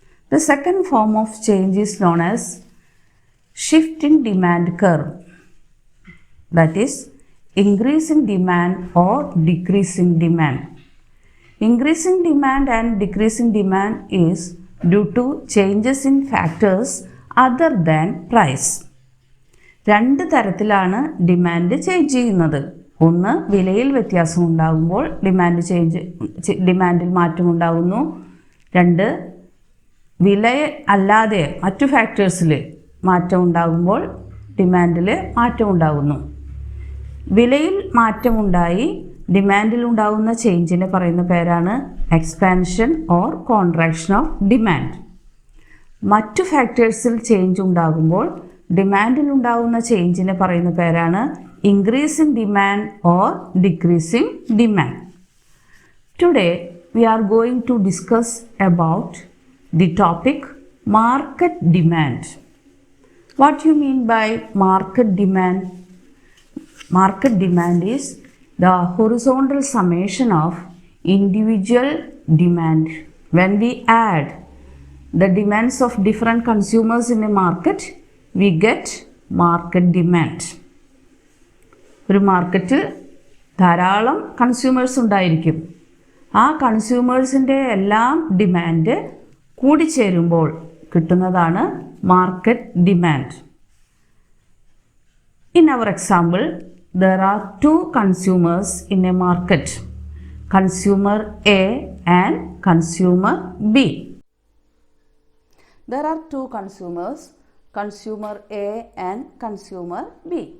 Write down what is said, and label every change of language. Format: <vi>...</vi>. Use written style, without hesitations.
<en>The second form of change is known as shift in demand curve. That is, increasing demand or decreasing demand. Increasing demand and decreasing demand is due to changes in factors other than price.</en> <ml>രണ്ട് തരത്തിലാണ് demand change ചെയ്യുന്നത്. ഒന്ന്, വിലയിൽ വ്യത്യാസം ഉണ്ടാകുമ്പോൾ ഡിമാൻഡിൽ മാറ്റമുണ്ടാകുന്നു. രണ്ട്, വില അല്ലാതെ മറ്റു ഫാക്ടേഴ്സിൽ മാറ്റം ഉണ്ടാകുമ്പോൾ ഡിമാൻഡിൽ മാറ്റമുണ്ടാകുന്നു. വിലയിൽ മാറ്റമുണ്ടായി ഡിമാൻഡിൽ ഉണ്ടാകുന്ന ചേഞ്ചിനെ പറയുന്ന പേരാണ് expansion or contraction of demand. മറ്റു ഫാക്ടേഴ്സിൽ ചേഞ്ച് ഉണ്ടാകുമ്പോൾ ഡിമാൻഡിൽ ഉണ്ടാകുന്ന ചേഞ്ചിനെ പറയുന്ന പേരാണ്</ml> <en>increasing demand or decreasing demand. Today we are going to discuss about the topic market demand. What you mean by market demand? Market demand is the horizontal summation of individual demand. When we add the demands of different consumers in a market, we get market demand.</en> <ml>ഒരു മാർക്കറ്റിൽ ധാരാളം consumers ഉണ്ടായിരിക്കും. ആ കൺസ്യൂമേഴ്സിൻ്റെ എല്ലാം demand കൂടിച്ചേരുമ്പോൾ കിട്ടുന്നതാണ് market demand.</ml> <en>In our example, there are two consumers in a market, consumer A and consumer B. There are two consumers, consumer A and consumer B.</en>